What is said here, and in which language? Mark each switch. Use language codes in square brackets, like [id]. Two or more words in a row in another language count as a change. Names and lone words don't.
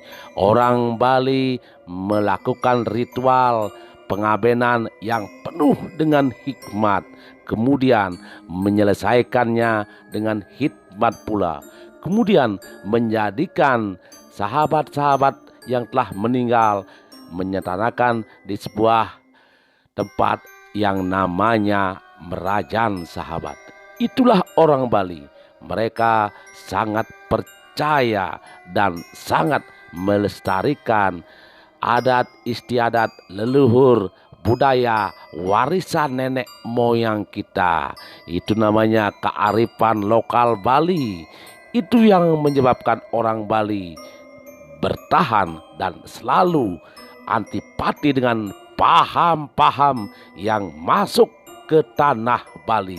[id] Orang Bali melakukan ritual pengabenan yang penuh dengan hikmat, kemudian menyelesaikannya dengan hikmat pula, kemudian menjadikan sahabat-sahabat yang telah meninggal menyetanakan di sebuah tempat yang namanya Merajan, sahabat. Itulah orang Bali. Mereka sangat percaya dan sangat melestarikan adat istiadat leluhur, budaya, warisan nenek moyang kita. Itu namanya kearifan lokal Bali. Itu yang menyebabkan orang Bali bertahan dan selalu antipati dengan paham-paham yang masuk ke tanah Bali.